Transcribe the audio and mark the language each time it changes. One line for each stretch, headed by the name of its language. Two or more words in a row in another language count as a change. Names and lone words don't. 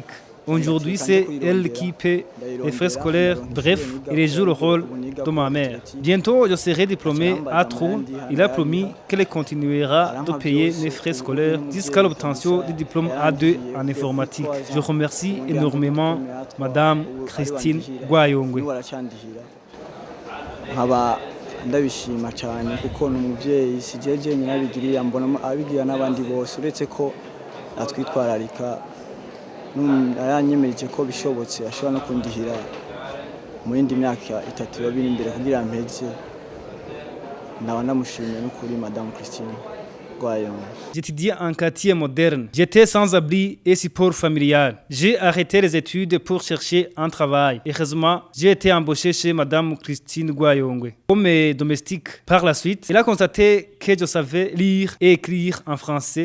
French: Aujourd'hui, c'est elle qui paie les frais scolaires. Bref, elle joue le rôle de ma mère. Bientôt, je serai diplômé à Trou. Il a promis qu'elle continuera de payer mes frais scolaires jusqu'à l'obtention du diplôme A2 en informatique. Je remercie énormément Madame Christine Gwayongwe.
Rundi: Ndabishima cyane kuko n'umuvyeyi sijeje nyina bigiriye mbona abigira n'abandi bose uretse ko atwitwararika aranyemeje ko bishobotse ashobora no kundihira mu yindi myaka 3 yo biri imbere kugira mpeze nawe namushimye no kuri Madame Christine Gwayongo.
French: J'étudiais en quartier moderne. J'étais sans abri et support familial. J'ai arrêté les études pour chercher un travail. Heureusement, j'ai été embauché chez Madame Christine Gwayongwe comme domestique. Par la suite, elle a constaté que je savais lire et écrire en français.